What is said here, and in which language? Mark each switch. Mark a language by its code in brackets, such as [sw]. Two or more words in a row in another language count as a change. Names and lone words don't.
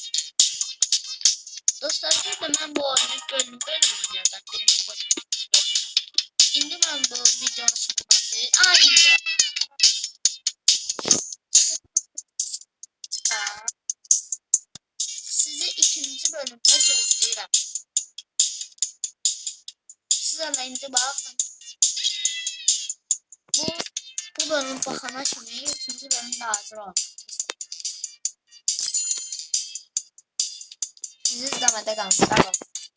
[tr] Dostlar burada ben bu oyunu bölüm oynayacağım. Birinci bölüm. Şimdi ben bu videonun sonunda aynı sizi ikinci bölümde gözləyirəm. [az] Siz hələ indi baxın. Bu bölüm baxana kimi ikinci bölümdə hazır olun. Sizi izləmədə qalın.